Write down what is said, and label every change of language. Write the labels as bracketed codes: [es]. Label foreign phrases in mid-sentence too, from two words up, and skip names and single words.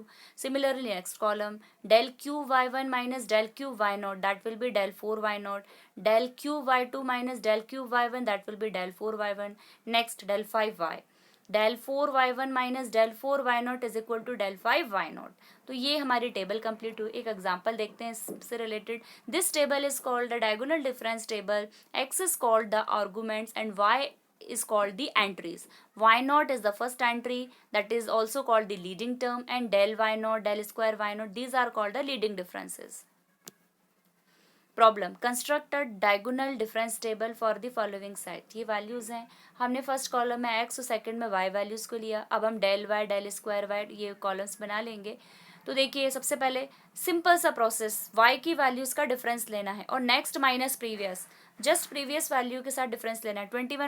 [en] Similarly next column del cube y1 minus del cube y naught, that will be del 4y naught, del cube y2 minus del cube y1, that will be del 4y1. Next del 5y, del 4y1 minus del 4y0 is equal to del 5y0. [hi] तो ये हमारी [en] table complete [hi] हुई। एक एग्जांपल देखते हैं इससे रिलेटेड। [en] This table is called the diagonal difference table. x is called the arguments and y is called the entries. y0 is the first entry, that is also called the leading term, and del y0, del square y0, these are called the leading differences. Problem, construct a diagonal difference table for the following set. [hi] ये वैल्यूज हैं, हमने [en] first column [hi] में x और सेकंड में y वैल्यूज को लिया। अब हम [en] del y del square y [hi] ये कॉलम्स बना लेंगे। तो देखिए सबसे पहले सिंपल सा प्रोसेस, y की वैल्यूज का डिफरेंस लेना है और [en] next minus previous, just previous value [hi] के साथ डिफरेंस लेना है।